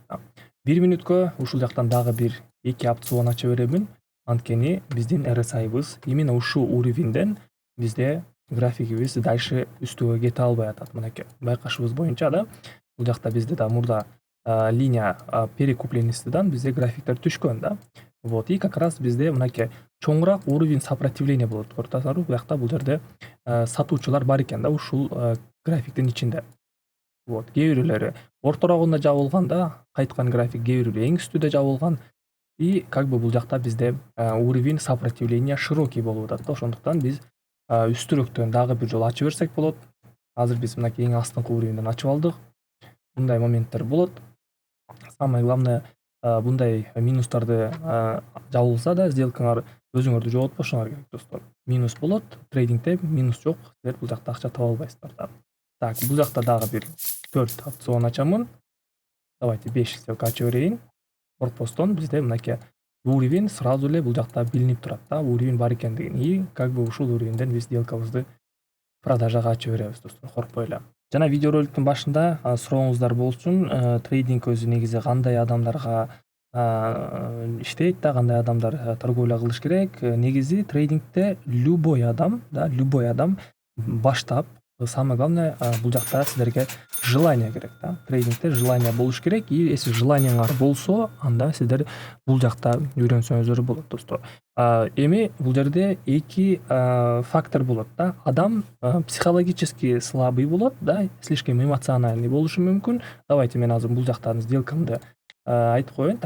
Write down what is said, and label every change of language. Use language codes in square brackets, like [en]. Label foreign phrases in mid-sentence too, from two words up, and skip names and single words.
[ky] 1 мүнөткө ушул жактан дагы бир 2 опцион ача беремин, анткени биздин RSI'быз именно ушул уровеньден бизде графигибиз дальше үстүгө кете албай атат. Мынакей байкашыбыз боюнча да, бул жакта бизде да мурда линия перекупленностьтан бизде графиктер түшкөн да. [ru] Вот, и как раз [ky] бизде мынакей чоңураак [ru] уровень сопротивления [ky] болот. Көрүп атасыздарбы? Буякта бул жерде сатуучулар бар экен да ушул графиктин ичинде. Вот, кээ бирөөлөрү орторогунда жабылган да, кайткан график, кээ бирөөлөрү эң үстүдө жабылган. [ru] И как бы [ky] бул жакта бизде [ru] уровень сопротивления широкий [ky] болуп атат да. Ошондуктан биз үстүрөктөн дагы бир жолу ачып берсек болот. Азыр биз мынакей эң астыңкы уровеньден ачып алдык. Мындай моменттер болот. [ru] Самое главное, [ky] bunday minuslarda jabılsa da сделкаңар өзүңөрдү жоготпошуңар керек достор. минус болот, трейдингде минус жок, силер бул жакта акча таба албайсыздар да. Так, бул жакта дагы бир 4 опцион ачамын. Давайте 5 сделка ачып берейин. Корпустон бизде мынакей [ru] уровень сразу [ky] эле бул жакта билинип турат да, уровень бар экендигин. [ru] И как бы [ky] ушул уровеньден биз сделкабызды продажага ачып беребиз достор, коркпой эле. Жана видео роликтин башында сурооңуздар болсун, трейдинг өзү негизи кандай адамдарга иштейт да, кандай адамдар торговля кылыш керек. Негизи трейдингде любой адам баштап, [ru] самое главное, [ky] бул жакта силерге желание керек да. Трейдингде желание болуш керек. [ru] И если [ky] желанияңар болсо, анда сиздер бул жакта үйрөнсөңүздөр болот достор. Эми бул жерде эки фактор болот да. Адам [ru] психологически слабый [ky] болот да, [ru] слишком эмоциональный [ky] болушу мүмкүн. Давайте мен азыр бул жактан сделкамды айтып коеюн.